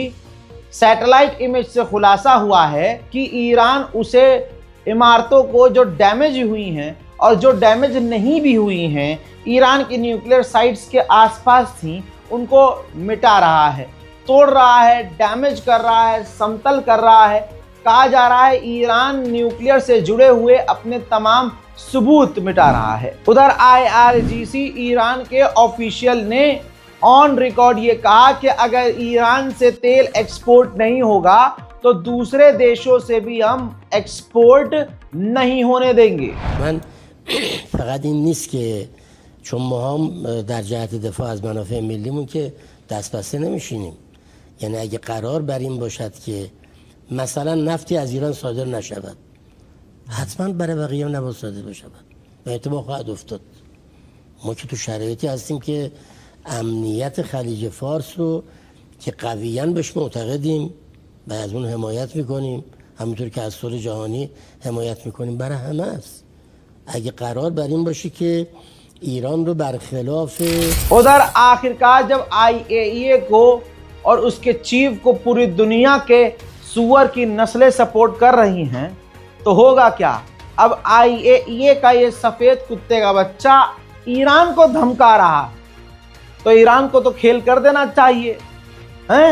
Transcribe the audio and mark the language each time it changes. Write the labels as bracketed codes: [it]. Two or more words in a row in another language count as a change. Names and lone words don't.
[hi] सैटेलाइट इमेज से खुलासा हुआ है कि ईरान उसे इमारतों को जो डैमेज हुई हैं और जो डैमेज नहीं भी हुई हैं, ईरान की [en] nuclear sites [hi] के आसपास थी, उनको मिटा रहा है, तोड़ रहा है, डैमेज कर रहा है, समतल कर रहा है, कहा जा रहा है ईरान न्यूक्लियर से जुड़े हुए अपने तमाम सबूत मिटा रहा है। उधर IRGC ईरान के ऑफिशियल ने [en] on record [hi] ये कहा कि अगर ईरान से तेल एक्सपोर्ट नहीं होगा तो दूसरे देशों से भी हम एक्सपोर्ट नहीं होने देंगे। [fa] من فقط این نیست که چون ما هم در جهت دفاع از منافع ملیمون که دست بسته نمیشینیم. یعنی اگه قرار بر این باشد که مثلا نفتی از ایران صادر نشود، حتما برای بقیه هم نباید صادر بشود و اتفاق خواهد افتاد. ما که تو شرایطی هستیم که امنیت خلیج فارس رو که قویاً بهش معتقدیم و از اون حمایت میکنیم، همونطور که از صلح جهانی حمایت میکنیم، برای همه است. اگه قرار بر این باشه که ایران رو برخلاف [hi] उधर आखिरकार जब IAEA को और उसके चीफ को पूरी दुनिया के सुअर की नस्लें सपोर्ट कर रही हैं तो होगा क्या। अब IAEA का ये सफेद कुत्ते का बच्चा ईरान को धमका रहा, तो ईरान को तो खेल कर देना चाहिए हैं।